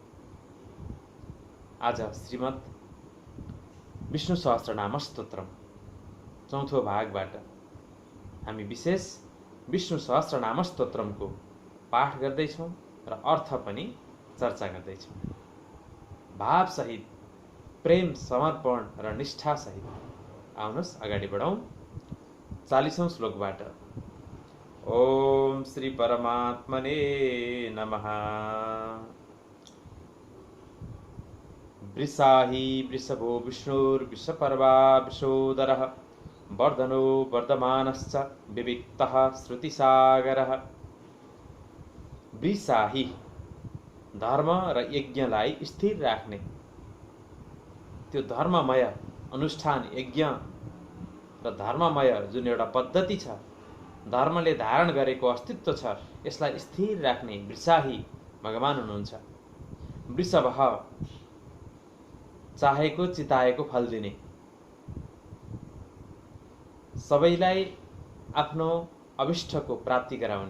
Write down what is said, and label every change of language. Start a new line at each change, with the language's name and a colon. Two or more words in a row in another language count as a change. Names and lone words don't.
Nepali: आज श्रीमद् विष्णु सहस्रनाम स्तोत्रम चौथो भागबाट हामी विशेष विष्णु सहस्रनाम स्तोत्रमको पाठ गर्दैछौँ र अर्थ पनि चर्चा गर्दैछौँ। भावसहित, प्रेम, समर्पण र निष्ठासहित आउनुहोस् अगाडि बढौँ। 40औं श्लोकबाट
Sanskrit: ओम श्री परमात्मने नमः। वृषाहि वृषभो विष्णुर्विषपर्वा विशोदरः वर्धनो वर्धमानश्च विविक्तः श्रुतिसागरः।
Nepali: वृषाहि धर्म र यज्ञलाई स्थिर राख्ने, त्यो धर्ममय अनुष्ठान, यज्ञ र धर्ममय जुन एउटा पद्धति छ, धर्मले धारण गरेको अस्तित्व छ, यसलाई स्थिर राख्ने वृषाहि भगवान हुनुहुन्छ। वृषभः चाहेको चिताएको फल दिने, सबैलाई आफ्नो अभिष्टको प्राप्ति गराउने।